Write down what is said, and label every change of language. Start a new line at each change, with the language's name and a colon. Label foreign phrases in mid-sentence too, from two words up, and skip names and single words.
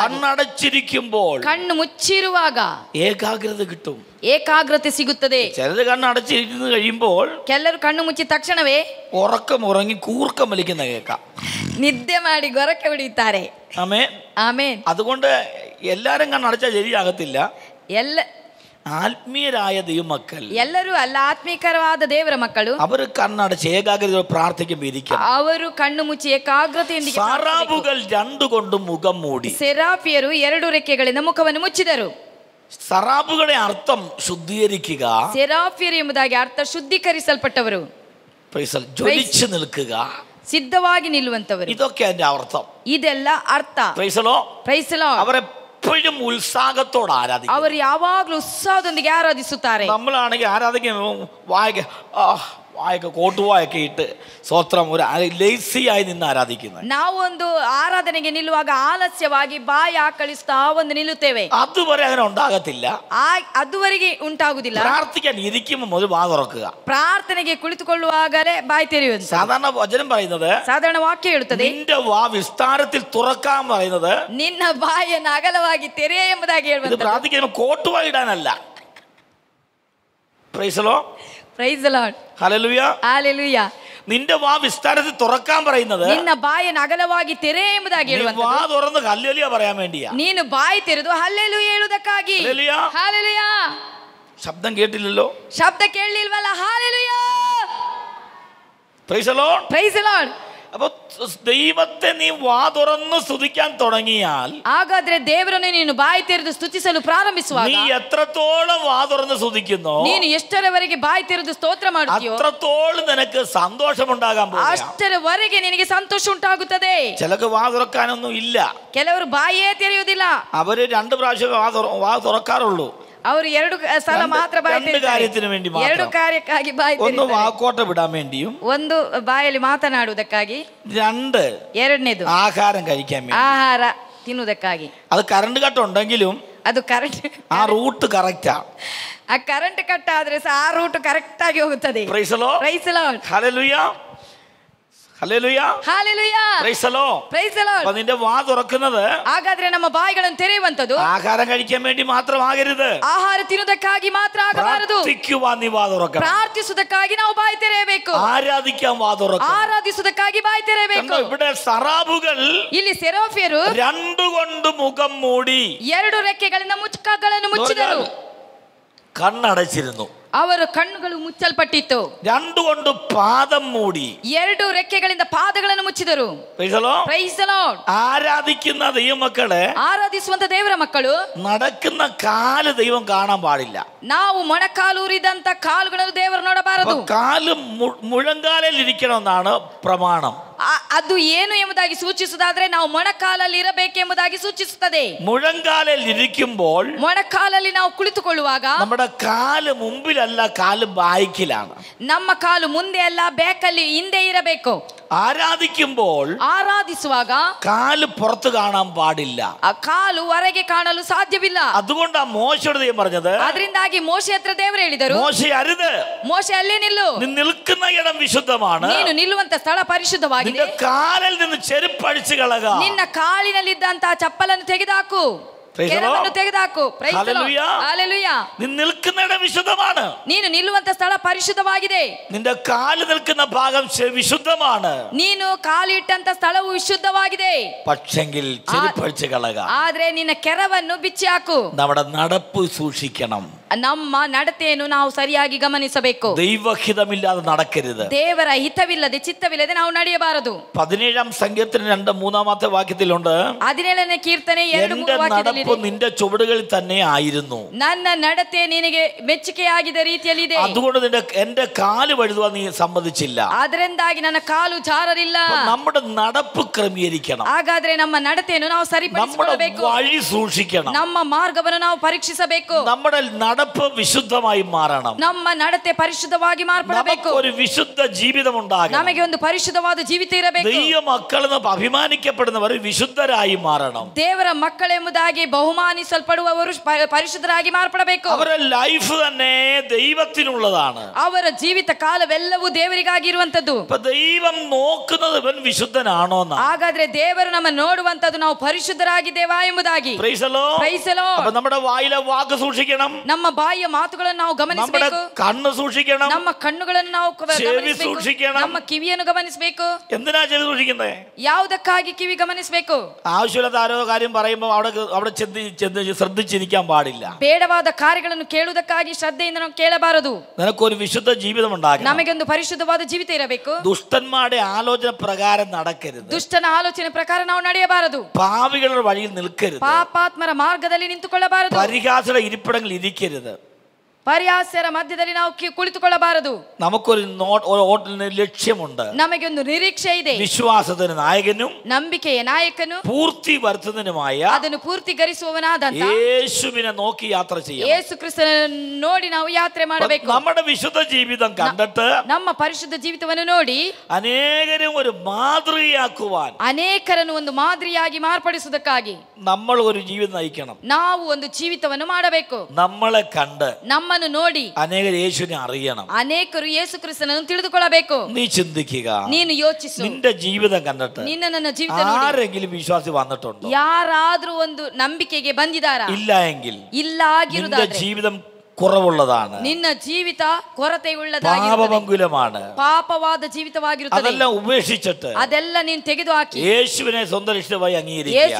Malayalam: കണ്ണടച്ചിരിക്കുമ്പോൾ
Kannada: ಕಣ್ಣು ಮುಚ್ಚಿರುವಾಗ
Malayalam: ഏകാഗ്രത കിട്ടും.
Kannada: ಏಕಾಗ್ರತೆ ಸಿಗುತ್ತದೆ.
Malayalam: ചിലത് കണ്ണടച്ചിരിക്കുന്നു കഴിയുമ്പോൾ
Kannada: ಕೆಲವರು ಕಣ್ಣು ಮುಚ್ಚಿದ ತಕ್ಷಣವೇ
Malayalam: ഉറക്കം ഉറങ്ങി കൂർക്കം വലിക്കുന്ന കേൾക്കാം.
Kannada: ನಿದ್ದೆ ಮಾಡಿ ಗೊರಕೆ ಹೊಡೆಯುತ್ತಾರೆ.
Malayalam: ആമേൻ.
Kannada: ಆಮೇನ್.
Malayalam: അതുകൊണ്ട് എല്ലാരും കണ്ണടച്ചാൽ ശരിയാകത്തില്ല.
Kannada: ಎಲ್ಲ
Malayalam: ആത്മീയരായ ദൈവമക്കൾ,
Kannada: ಎಲ್ಲರೂ ಅಲ್ಲ, ಆತ್ಮೀಕರವಾದ ದೇವರ ಮಕ್ಕಳು,
Malayalam: അവർ കണ്ണടച്ച് ഏകാഗ്രത പ്രാർത്ഥിക്കുമ്പോൾ ഇരിക്കണം.
Kannada: ಅವರು ಕಣ್ಣು ಮುಚ್ಚಿ ಏಕಾಗ್ರತೆಯೊಂದಿಗೆ
Malayalam: സാറാബുകൾ 2 കൊണ്ട് മുഖം മൂടി.
Kannada: ಸೆರಾಫಿಯರು 2 ರೆಕ್ಕೆಗಳಿಂದ ಮುಖವನ್ನು ಮುಚ್ಚಿದರು.
Malayalam: സറാബുകളുടെ അർത്ഥം ശുദ്ധീകരിക്കുക,
Kannada: ಸೆರಾಫಿಯರು ಎಂಬುದಾಗಿ ಅರ್ಥ ಶುದ್ಧೀಕರಿಸಲ್ಪಟ್ಟವರು,
Malayalam: ജ്വലിച്ചു നിൽക്കുക,
Kannada: ಸಿದ್ಧವಾಗಿ ನಿಲ್ಲುವಂತವರು.
Malayalam: ഇതൊക്കെ അതിന്റെ അർത്ഥം.
Kannada: ಇದೆಲ್ಲ ಅರ್ಥ.
English: Praise the Lord.
Malayalam: അവരെപ്പോഴും ഉത്സാഹത്തോടെ ആരാധിക്കും.
Kannada: ಅವರು ಯಾವಾಗಲೂ ಉತ್ಸಾಹದೊಂದಿಗೆ ಆರಾಧಿಸುತ್ತಾರೆ.
Malayalam: നമ്മളാണെങ്കിൽ ആരാധിക്കുമ്പോൾ വായൊക്കെ കോട്ടുവായൊക്കെ ഇട്ട് സ്വത്രം ഒരു ലേസിയായി നിന്ന് ആരാധിക്കുന്നത്.
Kannada: ನಾವು ಒಂದು ಆರಾಧನೆಗೆ ನಿಲ್ಲುವಾಗ ಆಲಸ್ಯವಾಗಿ ಬಾಯಿ ಆಕಳಿಸ್ತಾ ಒಂದು ನಿಲ್ಲುತ್ತೇವೆ.
Malayalam: അതുവരെ അങ്ങനെ ഉണ്ടാകത്തില്ല.
Kannada: ಅದುವರೆಗೆ ಉಂಟಾಗುವುದಿಲ್ಲ.
Malayalam: പ്രാർത്ഥിക്കാൻ ഇരിക്കുമ്പോൾ മുതൽ വാ തുറക്കുക.
Kannada: ಪ್ರಾರ್ಥನೆಗೆ ಕುಳಿತುಕೊಳ್ಳುವಾಗಲೇ ಬಾಯಿ ತೆರೆಯುವುದು.
Malayalam: സാധാരണ വചനം പറയുന്നത്,
Kannada: ಸಾಧಾರಣ ವಾಕ್ಯ ಹೇಳುತ್ತದೆ,
Malayalam: നിന്റെ വാ വിസ്താരത്തിൽ തുറക്കാൻ പറയുന്നത്
Kannada: ನಿನ್ನ ಬಾಯನ್ನು ಅಗಲವಾಗಿ ತೆರೆಯ ಎಂಬುದಾಗಿ
Malayalam: ഇത്
Kannada: ಹೇಳುವುದು.
Malayalam: പ്രാർത്ഥിക്കാൻ കോട്ടുവാ ഇടാനല്ല.
English: Praise the Lord. Praise the Lord.
Malayalam: ഹല്ലേലൂയ.
Kannada: ಹಲ್ಲೆಲೂಯಾ.
Malayalam: നിന്റെ വാ വിസ്താരത്തിൽ തുറക്കാൻ പറയുന്നത്
Kannada: ನಿನ್ನ ಬಾಯನ್ನು ಅಗಲವಾಗಿ ತೆರೆಯ ಎಂಬುದಾಗಿ ಹೇಳುವಂತದ್ದು.
Malayalam: വാ തുറന്ന് ഹല്ലേലൂയ പറയാൻ വേണ്ടിയാ.
Kannada: ನೀನು ಬಾಯಿ ತೆರೆದು ಹಲ್ಲೆಲೂಯಾ ಹೇಳುವುದಕ್ಕಾಗಿ.
Malayalam: ഹല്ലേലൂയ.
Kannada: ಹಲ್ಲೆಲೂಯಾ.
Malayalam: ശബ്ദം കേട്ടില്ലല്ലോ.
Kannada: ಶಬ್ದ ಕೇಳಲಿಲ್ವಲ್ಲ? ಹಾಲೆಲೂಯಾ,
English: Praise the Lord. Praise the Lord.
Malayalam: അപ്പൊ ദൈവത്തെ നീ വാ തുറന്ന് സ്തുതിക്കാൻ തുടങ്ങിയാൽ,
Kannada: ಹಾಗಾದ್ರೆ ದೇವರನ್ನು ನೀನು ಬಾಯಿ ತೆರೆದು ಸ್ತುತಿಸಲು ಪ್ರಾರಂಭಿಸುವಾಗ,
Malayalam: നീ എത്രത്തോളം വാ തുറന്ന് സ്തുതിക്കുന്നോ,
Kannada: ನೀನು ಎಷ್ಟರವರೆಗೆ ಬಾಯಿ ತೆರೆದು ಸ್ತೋತ್ರ ಮಾಡುತ್ತೀಯೋ,
Malayalam: അത്രത്തോളം നിനക്ക് സന്തോഷമുണ്ടാകാൻ പോകും.
Kannada: ಅಷ್ಟರವರೆಗೆ ನಿನಗೆ ಸಂತೋಷ ಉಂಟಾಗುತ್ತದೆ.
Malayalam: ചിലക്ക് വാ തുറക്കാനൊന്നും ഇല്ല.
Kannada: ಕೆಲವರು ಬಾಯಿಯೇ ತೆರೆಯುವುದಿಲ್ಲ.
Malayalam: അവര് 2 പ്രാവശ്യം വാ തുറക്കാറുള്ളൂ.
Kannada: ಅವರು 2 ಸಲ ಮಾತ್ರ ಬಾಯಿ ತೆರೆಯುತ್ತಾರೆ.
Malayalam: 2 കാര്യത്തിന് വേണ്ടി മാത്രം.
Kannada: 2 ಕಾರ್ಯಕ್ಕಾಗಿ ಬಾಯಿ
Malayalam: ഒന്ന്
Kannada: ತೆರೆಯುತ್ತಾರೆ.
Malayalam: വാക്കോട്ട വിടാൻ വേണ്ടിയും,
Kannada: ಒಂದು ಬಾಯಲ್ಲಿ ಮಾತನಾಡುವುದಕ್ಕಾಗಿ,
Malayalam: 2
Kannada: ಎರಡನೇದು
Malayalam: ആഹാരം കഴിക്കാൻ വേണ്ടി.
Kannada: ಆಹಾರ ತಿನ್ನುವುದಕ್ಕಾಗಿ.
Malayalam: അത്
English: current cut
Malayalam: ഉണ്ടെങ്കിലും
Kannada: ಅದು ಕರೆಂಟ್,
Malayalam: ആ റൂട്ട് കറക്റ്റാ.
Kannada: ಆ
English: current cut
Kannada: ಆದ್ರೆ ಸಹ ಆ
English: route correct
Kannada: ಆಗಿ ಹೋಗುತ್ತದೆ.
English: Praise the Lord. Praise the Lord.
Malayalam: ഹല്ലേലൂയ, ഹല്ലേലൂയ,
Kannada: ಹಾಲೆಲೂಯಾ,
English: Praise the Lord. Praise the Lord.
Malayalam: അപ്പൊ നിന്റെ വാ തുറക്കുന്നത്
Kannada: ಹಾಗಾದ್ರೆ ನಮ್ಮ ಬಾಯಿಗಳನ್ನು ತೆರೆಯುವಂತದ್ದು
Malayalam: ആഹാരം കഴിക്കാൻ വേണ്ടി മാത്രമാകരുത്.
Kannada: ಆಹಾರ ತಿನ್ನುವುದಕ್ಕಾಗಿ ಮಾತ್ರ ಆಗಬಾರದು.
Malayalam: പ്രാർത്ഥിക്കുവാൻ നീ വാ തുറക്കണം.
Kannada: ಪ್ರಾರ್ಥಿಸುವುದಕ್ಕಾಗಿ ನಾವು ಬಾಯಿ ತೆರೆಯಬೇಕು.
Malayalam: ആരാധിക്കാൻ വാ തുറക്കണം.
Kannada: ಆರಾಧಿಸುವುದಕ್ಕಾಗಿ ಬಾಯಿ ತೆರೆಯಬೇಕು.
Malayalam: ഇവിടെ സറാബുകൾ
Kannada: ಇಲ್ಲಿ ಸೆರಾಫಿಯರು
Malayalam: 2 കൊണ്ട് മുഖം മൂടി,
Kannada: 2 ರೆಕ್ಕೆಗಳಿಂದ ಮುಖಗಳನ್ನು ಮುಚ್ಚಿದರು.
Malayalam: കണ്ണടച്ചിരുന്നു.
Kannada: ಅವರ ಕಣ್ಣುಗಳು ಮುಚ್ಚಲ್ಪಟ್ಟಿತ್ತು.
Malayalam: 2 കൊണ്ട് പാദം മൂടി,
Kannada: 2 ರೆಕ್ಕೆಗಳಿಂದ ಪಾದಗಳನ್ನು ಮುಚ್ಚಿದರು.
English: Praise the Lord. Praise the Lord.
Malayalam: ആരാധിക്കുന്ന ദൈവമക്കളെ
Kannada: ಆರಾಧಿಸುವಂತ ದೇವರ ಮಕ್ಕಳು
Malayalam: നടക്കുന്ന കാല് ദൈവം കാണാൻ പാടില്ല.
Kannada: ನಾವು ಮೊಣಕಾಲೂರಿದಂತ ಕಾಲುಗಳನ್ನು ದೇವರು ನೋಡಬಾರದು.
Malayalam: കാല് മുഴങ്കാലിൽ ഇരിക്കണമെന്നാണ് പ്രമാണം.
Kannada: ಅದು ಏನು ಎಂಬುದಾಗಿ ಸೂಚಿಸುವುದಾದ್ರೆ ನಾವು ಮೊಣಕಾಲಲ್ಲಿ ಇರಬೇಕೆಂಬುದಾಗಿ ಸೂಚಿಸುತ್ತದೆ.
Malayalam: മുഴങ്കാലിൽ ഇരിക്കുമ്പോൾ
Kannada: ಮೊಣಕಾಲಲ್ಲಿ ನಾವು ಕುಳಿತುಕೊಳ್ಳುವಾಗ
Malayalam: നമ്മുടെ കാല് മുമ്പിലല്ല, കാല് ബാക്കിലാണ്.
Kannada: ನಮ್ಮ ಕಾಲು ಮುಂದೆ ಅಲ್ಲ, ಬ್ಯಾಕಲ್ಲಿ ಹಿಂದೆ ಇರಬೇಕು.
Malayalam: ആരാധിക്കുമ്പോൾ
Kannada: ಆರಾಧಿಸುವಾಗ
Malayalam: കാല് പുറത്ത് കാണാൻ പാടില്ല.
Kannada: ಆ ಕಾಲು ಹೊರಗೆ ಕಾಣಲು ಸಾಧ್ಯವಿಲ್ಲ.
Malayalam: അതുകൊണ്ടാ മോശയോട് ദൈവം പറഞ്ഞത്,
Kannada: ಅದರಿಂದಾಗಿ ಮೋಶೆ ಹತ್ರ ದೇವರು ಹೇಳಿದರು,
Malayalam: മോശെ അരുത്,
Kannada: ಮೋಶೆ ಅಲ್ಲೇ ನಿಲ್ಲು,
Malayalam: നീ നിൽക്കുന്ന ഇടം വിശുദ്ധമാണ്,
Kannada: ನೀನು ನಿಲ್ಲುವಂತ ಸ್ಥಳ ಪರಿಶುದ್ಧವಾಗಿದೆ,
Malayalam: നിന്റെ കാലിൽ നിന്ന് ചെരുപ്പഴിച്ചു കളക,
Kannada: ನಿನ್ನ ಕಾಲಿನಲ್ಲಿದ್ದಂತಹ ಚಪ್ಪಲನ್ನು ತೆಗೆದುಹಾಕು, ಕೆರವನ್ನು ತೆಗೆದುಹಾಕು. ಹಲ್ಲೆಲೂಯಾ.
Malayalam: നീ നിൽക്കുന്ന ഇടം വിശുദ്ധമാണ്,
Kannada: ನೀನು ನಿಲ್ಲುವಂತ ಸ್ಥಳ ಪರಿಶುದ್ಧವಾಗಿದೆ,
Malayalam: നിന്റെ കാല് നിൽക്കുന്ന ഭാഗം വിശുദ്ധമാണ്,
Kannada: ನೀನು ಕಾಲಿಟ್ಟಂತ ಸ್ಥಳವು ವಿಶುದ್ಧವಾಗಿದೆ.
Malayalam: പക്ഷെങ്കിൽ ചെരുപ്പഴിച്ചു കളക.
Kannada: ಆದ್ರೆ ನಿನ್ನ ಕೆರವನ್ನು ಬಿಚ್ಚಿ ಹಾಕು.
Malayalam: നമ്മുടെ നടപ്പ് സൂക്ഷിക്കണം.
Kannada: ನಮ್ಮ ನಡತೆಯನ್ನು ನಾವು ಸರಿಯಾಗಿ ಗಮನಿಸಬೇಕು.
Malayalam: ദൈവഹിതമില്ലാതെ നടക്കരുത്.
Kannada: ದೇವರ ಹಿತವಿಲ್ಲದೆ ಚಿತ್ತವಿಲ್ಲದೆ ನಾವು ನಡೆಯಬಾರದು.
Malayalam: 17 സംഗീതത്തിന് 2-3 വാക്യത്തിലുണ്ട്,
Kannada: 17ನೇ ಕೀರ್ತನೆ 2-3 ವಾಕ್ಯದಲ್ಲಿ
Malayalam: നിന്റെ ചുവടുകളിൽ തന്നെ ആയിരുന്നു,
Kannada: ನನ್ನ ನಡತೆ ನಿನಗೆ ಮೆಚ್ಚುಗೆಯಾಗಿದ್ದ ರೀತಿಯಲ್ಲಿ ಇದೆ,
Malayalam: അതുകൊണ്ട് എന്റെ കാല് വഴുതുവാൻ നീ സമ്മതിച്ചില്ല.
Kannada: ಅದರಿಂದಾಗಿ ನನ್ನ ಕಾಲು ಜಾರಲಿಲ್ಲ.
Malayalam: നമ്മുടെ നടപ്പ് ക്രമീകരിക്കണം.
Kannada: ಹಾಗಾದ್ರೆ ನಮ್ಮ ನಡತೆಯನ್ನು ನಾವು
Malayalam: നമ്മുടെ
Kannada: ಸರಿಪಡಿಸಿಕೊಳ್ಳಬೇಕು,
Malayalam: വഴി സൂക്ഷിക്കണം.
Kannada: ನಮ್ಮ ಮಾರ್ಗವನ್ನು ನಾವು ಪರೀಕ್ಷಿಸಬೇಕು.
Malayalam: നമ്മുടെ നടപ്പ് വിശുദ്ധമായി മാറണം.
Kannada: ನಮ್ಮ ನಡತೆ ಪರಿಶುದ್ಧವಾಗಿ ಮಾರ್ಪಡಬೇಕು.
Malayalam: ഒരു വിശുദ്ധ ജീവിതം ഉണ്ടാകണം.
Kannada: ನಮಗೆ ಒಂದು ಪರಿಶುದ್ಧವಾದ ಜೀವಿತ ಇರಬೇಕು.
Malayalam: ദൈവ മക്കളെന്ന് അഭിമാനിക്കപ്പെടുന്നവർ വിശുദ്ധരായി മാറണം.
Kannada: ದೇವರ ಮಕ್ಕಳೆಂಬುದಾಗಿ ಬಹುಮಾನಿಸಲ್ಪಡುವವರು ಪರಿಶುದ್ಧರಾಗಿ ಮಾರ್ಪಡಬೇಕು.
Malayalam: ಅವರ ಲൈഫ് തന്നെ ദൈവത്തിനുള്ളതാണ്.
Kannada: ಅವರ ಜೀವಿತ ಕಾಲವೆಲ್ಲವೂ ದೇವರಿಗಾಗಿ ಇರುವಂತದ್ದು.
Malayalam: ദൈവം നോക്കുന്നത് ഇവൻ വിശുദ്ധനാണോ എന്നാ.
Kannada: ಹಾಗಾದ್ರೆ ದೇವರು ನಮ್ಮ ನೋಡುವಂತದ್ದು ನಾವು ಪರಿಶುದ್ಧರಾಗಿದ್ದೇವಾ ಎಂಬುದಾಗಿ.
English: Praise the Lord. Praise the Lord.
Malayalam: അപ്പോൾ നമ്മുടെ വായിലെ വാക്ക് സൂക്ഷിക്കണം,
Kannada: ನಮ್ಮ ಬಾಯಿಯ ಮಾತುಗಳನ್ನು ನಾವು ಗಮನಿಸಬೇಕು,
Malayalam: കണ്ണ് സൂക്ഷിക്കണം,
Kannada: ನಮ್ಮ ಕಣ್ಣುಗಳನ್ನು ನಾವು
Malayalam: സൂക്ഷിക്കണം,
Kannada: ನಮ್ಮ ಕಿವಿಯನ್ನು ಗಮನಿಸಬೇಕು.
Malayalam: എന്തിനാ ചെവി സൂക്ഷിക്കുന്നത്?
Kannada: ಯಾವುದಕ್ಕಾಗಿ ಕಿವಿ ಗಮನಿಸಬೇಕು?
Malayalam: ആവശ്യമില്ലാത്ത ആരോ കാര്യം പറയുമ്പോൾ അവിടെ ശ്രദ്ധിച്ചിരിക്കാൻ പാടില്ല.
Kannada: ಬೇಡವಾದ ಕಾರ್ಯಗಳನ್ನು ಕೇಳುವುದಕ್ಕಾಗಿ ಶ್ರದ್ಧೆಯಿಂದ ನಾವು ಕೇಳಬಾರದು.
Malayalam: നിനക്കൊരു വിശുദ്ധ ജീവിതം ഉണ്ടാകണം.
Kannada: ನಮಗೊಂದು ಪರಿಶುದ್ಧವಾದ ಜೀವಿತ ಇರಬೇಕು.
Malayalam: ദുഷ്ടന്മാരുടെ ആലോചന പ്രകാരം നടക്കരുത്.
Kannada: ದುಷ್ಟನ ಆಲೋಚನೆ ಪ್ರಕಾರ ನಾವು ನಡೆಯಬಾರದು.
Malayalam: പാപികളുടെ വഴിയിൽ നിൽക്കരുത്.
Kannada: ಪಾಪಾತ್ಮರ ಮಾರ್ಗದಲ್ಲಿ ನಿಂತುಕೊಳ್ಳಬಾರದು.
Malayalam: പരിഹാസയുടെ ഇരിപ്പിടങ്ങളിൽ ഇരിക്കരുത്.
Kannada: ಪರಿಹಾಸ್ಯರ ಮಧ್ಯದಲ್ಲಿ ನಾವು ಕುಳಿತುಕೊಳ್ಳಬಾರದು.
Malayalam: നമുക്കൊരു ലക്ഷ്യമുണ്ട്.
Kannada: ನಮಗೆ ಒಂದು ನಿರೀಕ್ಷೆ ಇದೆ.
Malayalam: വിശ്വാസത്തിന് നായകനും
Kannada: ನಂಬಿಕೆಯ ನಾಯಕನು
Malayalam: പൂർത്തി വരുത്തുന്നതിനുമായ
Kannada: ಅದನ್ನು ಪೂರ್ತಿಗರಿಸುವವನಾದಂತ
Malayalam: യേശുവിനെ നോക്കി യാത്ര ചെയ്യണം.
Kannada: ಯೇಸು ಕ್ರಿಸ್ತನನ್ನು ನೋಡಿ ನಾವು ಯಾತ್ರೆ ಮಾಡಬೇಕು.
Malayalam: നമ്മുടെ വിശുദ്ധ ജീവിതം കണ്ടിട്ട്
Kannada: ನಮ್ಮ ಪರಿಶುದ್ಧ ಜೀವಿತವನ್ನು ನೋಡಿ
Malayalam: അനേകരും ഒരു മാതൃകയാക്കുവാൻ
Kannada: ಅನೇಕರನ್ನು ಒಂದು ಮಾದರಿಯಾಗಿ ಮಾರ್ಪಡಿಸುವುದಕ್ಕಾಗಿ
Malayalam: നമ്മൾ ഒരു ജീവിതം നയിക്കണം.
Kannada: ನಾವು ಒಂದು ಜೀವಿತವನ್ನು ಮಾಡಬೇಕು.
Malayalam: നമ്മളെ കണ്ട്
Kannada: ನಮ್ಮನ್ನು ನೋಡಿ
Malayalam: അനേകർ യേശുവിനെ അറിയണം.
Kannada: ಅನೇಕರು ಯೇಸು ಕ್ರಿಸ್ತನನ್ನು ತಿಳಿದುಕೊಳ್ಳಬೇಕು.
Malayalam: നീ ചിന്തിക്കുക,
Kannada: ನೀನು ಯೋಚಿಸು,
Malayalam: നിന്റെ ജീവിതം കണ്ടിട്ട്
Kannada: ನಿನ್ನ ನನ್ನ ಜೀವಿತ ನೋಡಿ
Malayalam: ആരെങ്കിലും വിശ്വാസി വന്നിട്ടുണ്ടോ?
Kannada: ಯಾರಾದ್ರೂ ಒಂದು ನಂಬಿಕೆಗೆ ಬಂದಿದ್ದಾರಾ?
Malayalam: ഇല്ല എങ്കിൽ
Kannada: ಇಲ್ಲ
Malayalam: നിന്റെ
Kannada: ಆಗಿರುವುದಾದ್ರೆ
Malayalam: ജീവിതം കുറവുള്ളതാണ്.
Kannada: ನಿನ್ನ ಜೀವಿತ ಕೊರತೆಯುಳ್ಳದಾಗಿರುತ್ತದೆ,
Malayalam: പാപമംഗുലമാണ്.
Kannada: ಪಾಪವಾದ ಜೀವಿತವಾಗಿರುತ್ತದೆ.
Malayalam: അതെല്ലാം ഉപേക്ഷിച്ചിട്ട്
Kannada: ಅದೆಲ್ಲ ನೀನು ತೆಗೆದುಹಾಕಿ
Malayalam: യേശുവിനെ സ്വന്തം രക്ഷകനായി
Kannada: ಯೇಸು
Malayalam: അംഗീകരിക്കുക.